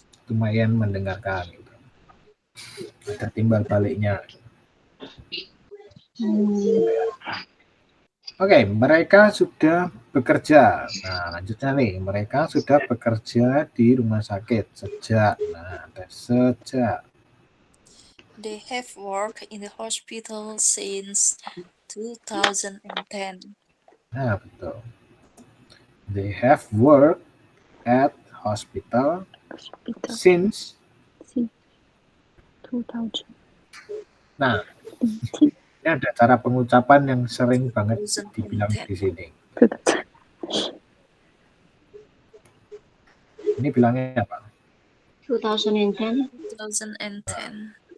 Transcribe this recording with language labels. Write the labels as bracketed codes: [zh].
[id] Lumayan mendengarkan. Gitu. Ada timbal baliknya. Oke, mereka sudah bekerja. Nah, lanjutnya nih, mereka sudah bekerja di rumah sakit sejak. Nah, ada sejak. [en] They have worked in the hospital since 2010. [id] Nah, betul. [en] They have worked at hospital Hospital. since. 2000. [id] Nah, ini ada cara pengucapan yang sering banget dibilang 2010. di sini. Ini bilangnya apa? 2010. 2010.